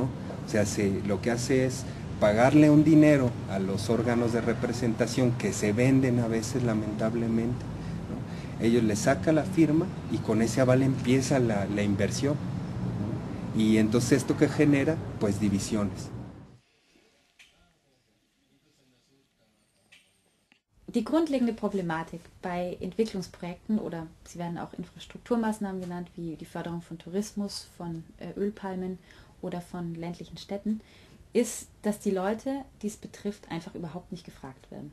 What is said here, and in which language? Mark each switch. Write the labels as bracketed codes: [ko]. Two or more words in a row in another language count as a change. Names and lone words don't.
[es] O sea, lo que hace es pagarle un dinero a los órganos de representación que se venden a veces, lamentablemente, ¿no? Ellos le sacan la firma y con ese aval empieza la inversión, ¿no? Y entonces esto que genera, pues, divisiones. [de] Die grundlegende Problematik bei Entwicklungsprojekten, oder sie werden auch Infrastrukturmaßnahmen genannt, wie die Förderung von Tourismus, von Ölpalmen oder von ländlichen Städten, ist, dass die Leute, die es betrifft, einfach überhaupt nicht gefragt werden.